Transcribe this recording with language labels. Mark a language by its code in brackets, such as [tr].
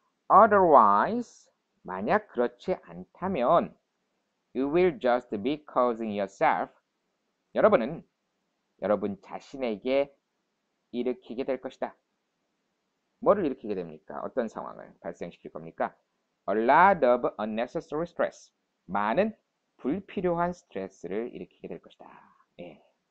[en] Otherwise [ko] 만약 그렇지 않다면 [en] you will just be causing yourself [ko] 여러분은 여러분 자신에게 일으키게 될 것이다. 뭐를 일으키게 됩니까? 어떤 상황을 발생시킬 겁니까? [en] A lot of unnecessary stress. [ko] 많은 불필요한 스트레스를 일으키게 될 것이다. 예.